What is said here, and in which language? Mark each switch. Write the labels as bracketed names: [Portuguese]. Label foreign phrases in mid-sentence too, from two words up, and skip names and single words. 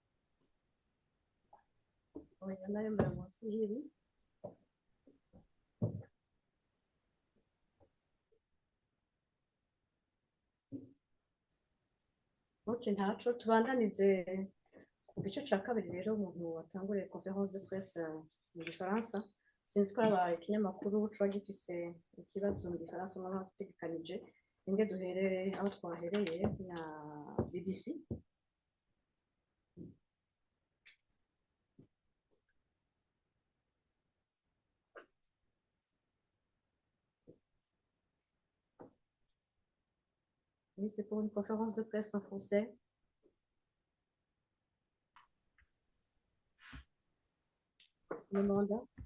[Rundi] Oya nayo mbamusi hiri. Okay, ntaco tubandanize ku gice ca kabiri rero umuntu watanguriye [French] conférence de presse [Rundi] mu gifaransa. Sinzi ko abaye ikinyamakuru coba gifise ikibazo mu gifaransa n'abategekanije inge duherere aho twahereye na BBC. [French] Oui, c'est pour une conférence de presse en français. Le mandat.